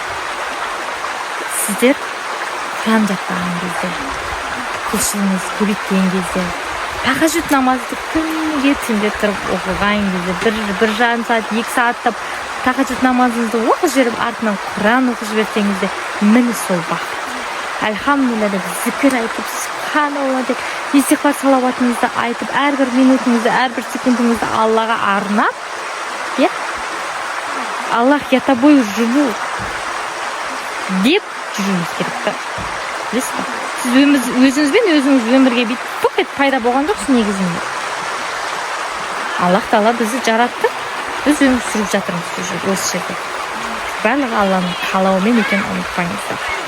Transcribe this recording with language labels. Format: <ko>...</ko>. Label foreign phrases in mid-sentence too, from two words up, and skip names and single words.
<kk>Сіздер құран жаттаған кезде, құлшылығыңыз көбейген кезде, тахажжуд намазды күніге түнде тұрып оқыған кезде, бір жарым сағат, 2 сағаттап тахажжуд намазыңызды оқып жіберіп, артынан құран оқып жіберсеңізде, міне сол бақыт. Альхамдулилля деп зікір айтып, субханалла деп истиғфар салауатыңызды айтып, әрбір минутыңызды, әрбір секундыңызды Аллаға арнап, Аллах,</kk> <ru>я тобой живу</ru> <kk>деп жүруіңіз керек. Білесіз ба? Сіз өзіңізбен өзіңіз өмірге бүйтіп пайда болған жоқсыз негізінде. Аллах тағала бізді жаратты, біз өмір сүріп жатырмыз осы жерде. Барлығы Алланың қалауымен екенін ұмытпаңыздар.</kk>